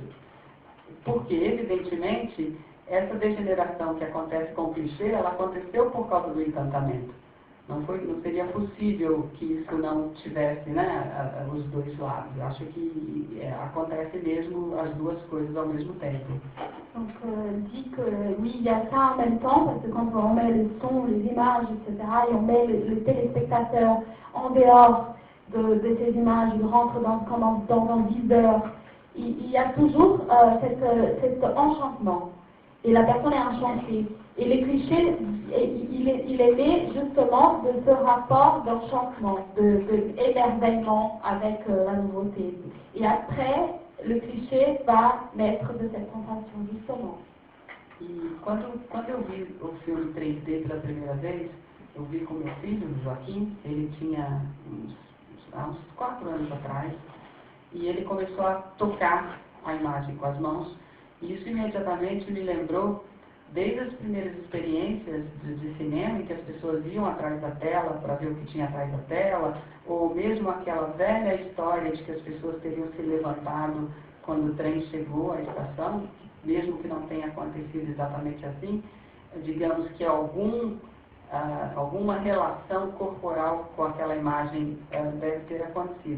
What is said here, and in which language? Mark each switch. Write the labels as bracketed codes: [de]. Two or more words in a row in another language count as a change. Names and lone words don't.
[pt] Porque, evidentemente, essa degeneração que acontece com o clichê, ela aconteceu por causa do encantamento. Não seria possível que isso não tivesse, né, os dois lados. Eu acho que acontece mesmo as duas coisas ao mesmo tempo. [fr] Donc, dit que oui, il y a ça en même temps, parce que quand on met le son, les images, etc., et on met le téléspectateur en dehors de ces images, il rentre dans un viseur, il y a toujours cet enchantement. Et la personne est enchantée. Et les clichés, il est né justement de ce rapport d'enchantement, d'émerveillement avec la nouveauté. Et après, le clichê va naître de cette sensation, justement. [pt] E quando eu vi o filme 3D pela primeira vez, eu vi com meu filho, o Joaquim, ele tinha uns 4 anos atrás, e ele começou a tocar a imagem com as mãos, e isso imediatamente me lembrou desde as primeiras experiências de cinema, em que as pessoas iam atrás da tela para ver o que tinha atrás da tela, ou mesmo aquela velha história de que as pessoas teriam se levantado quando o trem chegou à estação, mesmo que não tenha acontecido exatamente assim, digamos que alguma relação corporal com aquela imagem deve ter acontecido.